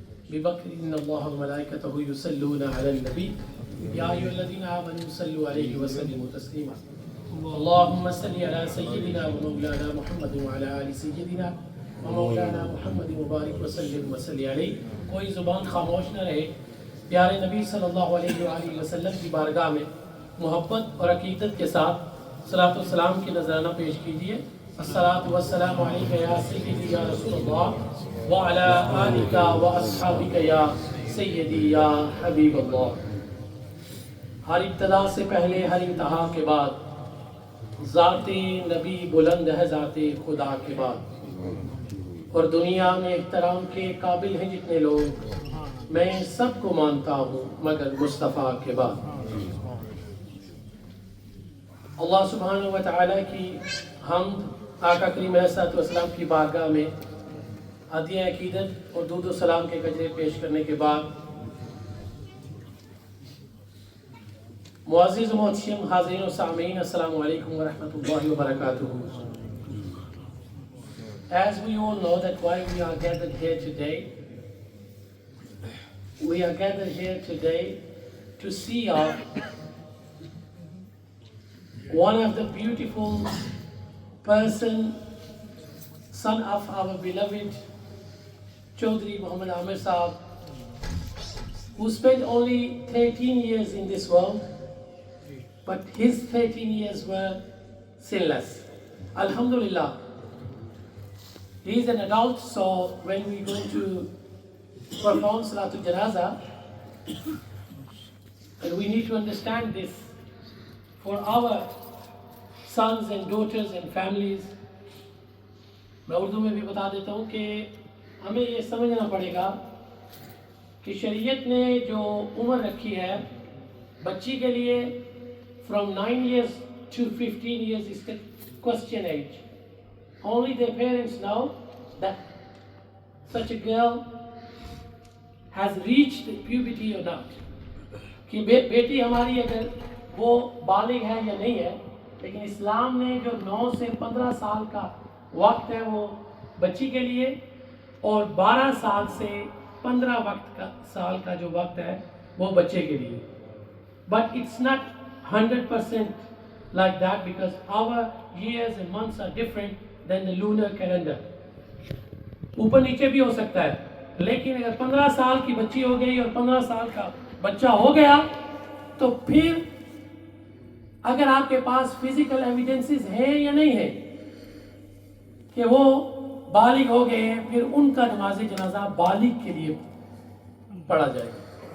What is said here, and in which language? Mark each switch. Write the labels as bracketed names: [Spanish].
[Arabic] ببكر إن الله وملائكته يصلون على النبي يا أيها الذين آمنوا صلوا عليه وسلموا تسليما. اللهم صل على سيدنا ومولانا محمد وعلى آل سيدنا ومولانا محمد مبارک وسلم وسلم علیہ. [Urdu] کوئی زبان خاموش نہ رہے. پیارے نبی صلی اللہ علیہ وآلہ وسلم کی بارگاہ میں محبت اور عقیدت کے ساتھ صلاۃ والسلام کی نذرانہ پیش کیجیے. [Arabic] الصلاۃ والسلام علیک یا سیدی یا رسول اللہ وعلی آلک واصحابک یا سیدی یا حبیب اللہ. [Urdu] ہر ابتدا سے پہلے ہر انتہا کے بعد ذات نبی بلند ہے ذات خدا کے بعد. اور دنیا میں احترام کے قابل ہیں جتنے لوگ میں سب کو مانتا ہوں مگر مصطفیٰ کے بعد. اللہ سبحانہ و تعالیٰ کی حمد آقا کریم علیہ الصلوۃ والسلام کی بارگاہ میں عطیہ عقیدت اور درود و سلام کے گجرے پیش کرنے کے بعد معزز و محتشم حاضرین و سامعین السلام علیکم ورحمۃ اللہ وبرکاتہ. [English] As we all know that why we are gathered here today, we are gathered here today to see one of the beautiful person, son of our beloved Chaudhry Muhammad Amir Saab, who spent only 13 years in this world, but his 13 years were sinless. Alhamdulillah. He is an adult, so when we go to perform Salatul Janazah, and we need to understand this for our sons and daughters and families. [Urdu] میں اردو میں بھی بتا دیتا ہوں کہ ہمیں یہ سمجھنا پڑے گا کہ شریعت نے جو عمر رکھی ہے بچی کے لیے [English] from 9 years to 15 years is the question age. Only their parents know that such a girl has reached puberty or not. [Urdu] کہ بیٹی ہماری اگر وہ بالغ ہے یا نہیں ہے. لیکن اسلام نے جو 9 سے 15 سال کا وقت ہے وہ بچی کے لیے اور 12 سال سے 15 سال کا جو وقت ہے وہ بچے کے لیے. [English] But it's not 100% like that because our years and months are different than the lunar calendar. [Urdu] اوپر نیچے بھی ہو سکتا ہے لیکن اگر 15 سال کی بچی ہو گئی اور 15 سال کا بچہ ہو گیا تو پھر اگر آپ کے پاس فزیکل ایویڈنسز ہیں یا نہیں ہیں کہ وہ بالغ ہو گئے ہیں پھر ان کا نماز جنازہ بالغ کے لیے پڑھا جائے گا.